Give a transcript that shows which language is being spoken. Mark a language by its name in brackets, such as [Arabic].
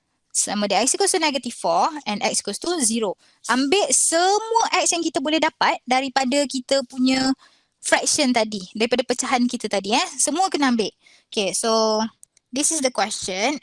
[Malay] Sama dia [English] X equals to negative 4 and X equals to 0. [Malay] Ambil semua X yang kita boleh dapat daripada kita punya fraction tadi. Daripada pecahan kita tadi. Semua kena ambil. [English] Okay, so this is the question.